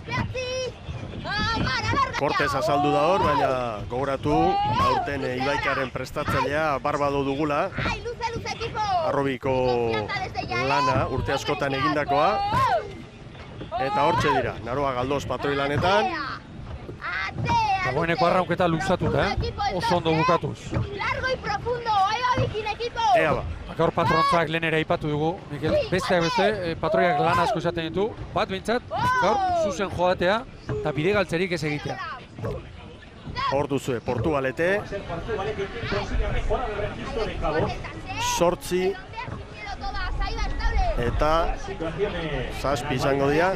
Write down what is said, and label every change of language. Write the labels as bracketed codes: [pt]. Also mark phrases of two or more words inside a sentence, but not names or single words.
[eu] Kortez azaldu da hor, baina gogoratu, aurten Ibaikaren prestatzailea Barbado dugula. Arrobiko lana urte askotan egindakoa. Eta hortxe dira, Naroa Galdos patroilanetan. Dagoeneko arraunketa luzatuta, oso ondo bukatuz. [es] Largo y profundo, ahí va Viking equipo. [eu] Ea ba. Gaur patrontzak lehen ere aipatu dugu, Mikel. Besteak beste, patroiak lan asko izaten ditu. Bat behintzat, gaur zuzen joatea eta bide galtzerik ez egitea. Hor duzue, Portugalete. 8 eta 7 izango dira.